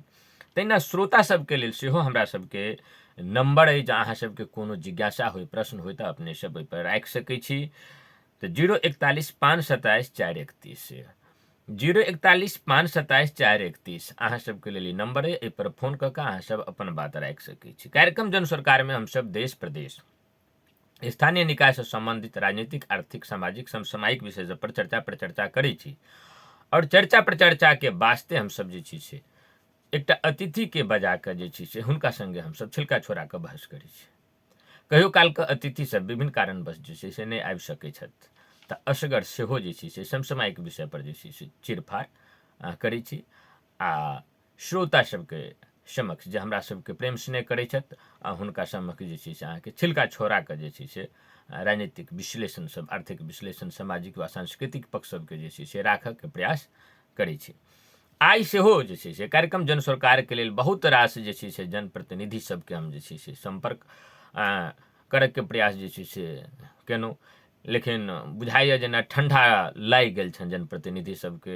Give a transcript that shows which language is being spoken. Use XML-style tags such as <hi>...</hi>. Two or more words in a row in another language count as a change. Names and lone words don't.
<mai>तहिना श्रोता सबके लेल सेहो हमरा सबके नंबर है, जहाँ अहाँ सबके कोनो जिज्ञासा होय, प्रश्न होय, तो अपने सब ओहि पर राखि सकै छी। तो 041 527 431 041 527 431 अहाँ सबके लेल नंबर है। एहि पर फोन करके अहाँ सब अपन बात राखि सकै छी। कार्यक्रम जन सरकार में हम सब देश प्रदेश स्थानीय निकाय से संबंधित राजनीतिक, आर्थिक, सामाजिक, समसामयिक विषय पर चर्चा प्रचर्चा करै छी। और चर्चा प्रचर्चा के वास्ते हम सब जे छी से एकटा अतिथि के बजा के जे छी से हुनका संगे हम सब छिलका छोड़ा के बहस करै छी। कहियो काल के अतिथि सब विभिन्न कारणवश जे छै से नहीं आबि सकै छथि, तऽ असगर सेहो जे छै से समसामयिक विषय पर जे छै से चिरफाड़ करै छी आ श्रोता सबके समक्ष जे हमरा सबके प्रेम स्नेह करै छथि हुनका समक्ष जे छै से अहाँके छिलका छोड़ा के जे छै से राजनीतिक विश्लेषण सब, आर्थिक विश्लेषण, सामाजिक व सांस्कृतिक पक्ष सबके जे छै से राखऽ के प्रयास करै छी। आइ सेहो जे छै से कार्यक्रम जन सरकार के लेल बहुत रास जे छै से जनप्रतिनिधि सबके हम जे छै से संपर्क करऽ के प्रयास जे छै से केलहुँ, लेकिन बुझाइए जेना ठंडा लागि गेल छनि जनप्रतिनिधि सबके।</mai>